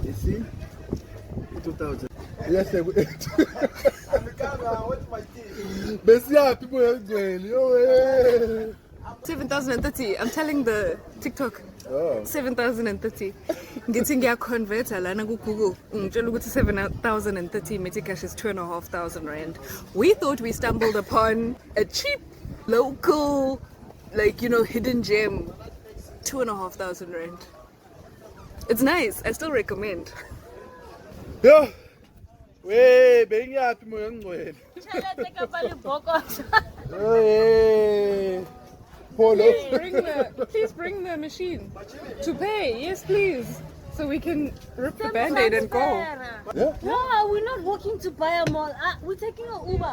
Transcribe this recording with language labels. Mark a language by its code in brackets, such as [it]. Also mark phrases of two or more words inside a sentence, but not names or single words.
[en] You see? 2000. Yes, Bessia, people are doing. 7,030. I'm telling the TikTok. Oh. 7,030. Getting your converter [zu] lana ku [en] Google. [zu] Ngitshela ukuthi [en] 7,030 Metcash is 2,500 rand. We thought we stumbled upon a cheap local, like, you know, hidden gem. 2,500 rand. It's nice. I still recommend. Yeah. Wey, [zu] bengiyapi moya ngcwele. [en] Hey. Polo. Please bring the machine to pay. Yes, please. So we can rip the band-aid and go. Yeah. No, we're not walking to buy a mall. We're taking an Uber.